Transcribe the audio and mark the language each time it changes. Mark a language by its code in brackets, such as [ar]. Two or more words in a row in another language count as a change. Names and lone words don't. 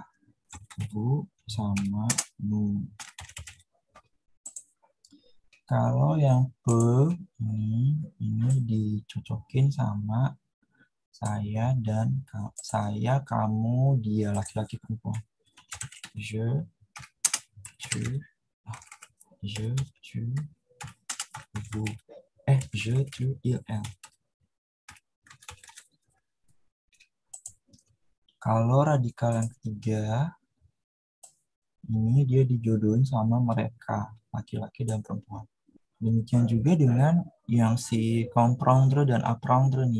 [id] Bu sama nu. Kalau yang ini dicocokin sama saya dan saya, kamu, dia, laki-laki, perempuan. [fr] Je, tu, vous. Je, tu, il, elle. [id] Kalau radikal yang ketiga, ini dia dijodohin sama mereka, laki-laki dan perempuan. Demikian juga dengan yang si comprendre dan apprendre nih.